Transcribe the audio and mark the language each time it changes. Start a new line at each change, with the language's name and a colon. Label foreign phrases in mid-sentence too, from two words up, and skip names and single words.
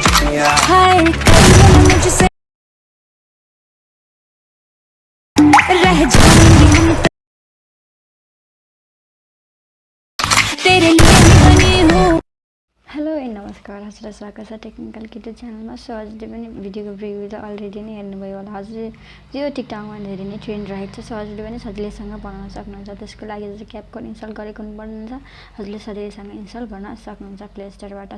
Hindi: हाय मुझसे रह जाएंगे हम तेरे लिए बनी हूँ।
English: hello and
Nepali: नमस्कार, हजुरलाई स्वागत छ टेक्निकल किटो च्यानलमा। सो हजुरले पनि भिडियोको रिभ्यू त अलरेडी नै हेर्नुभयो होला। हजुर यो टिकटकमा धेरै नै ट्रेन्ड रहेको छ। सो हजुरले पनि सजिलैसँग बनाउन सक्नुहुन्छ। त्यसको लागि चाहिँ क्यापकट इन्स्टल गरेको हुनुपर्छ। हजुरले सजिलैसँग इन्स्टल गर्न सक्नुहुन्छ प्ले स्टोरबाट।